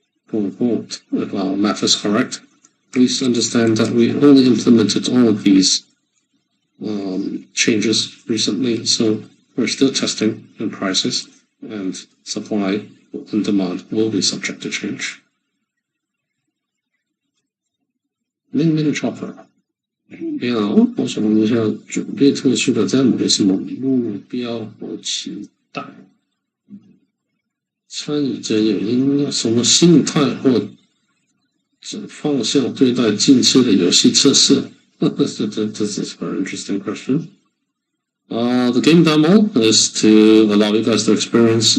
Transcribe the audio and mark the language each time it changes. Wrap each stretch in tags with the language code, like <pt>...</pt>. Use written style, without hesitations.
<en>Going forward, if our math is correct. Please understand that we only implemented all of these changes recently, so we're still testing in prices, and supply and demand will be subject to change.</en> <zh>Mini Chopper， 你好，我想问一下，准备特殊的占卜有什么目标和期待？参与者有什么心态或方向对待近期的游戏测试？</zh> <en>This is a very interesting question. The game demo is to allow you guys to experience.</en>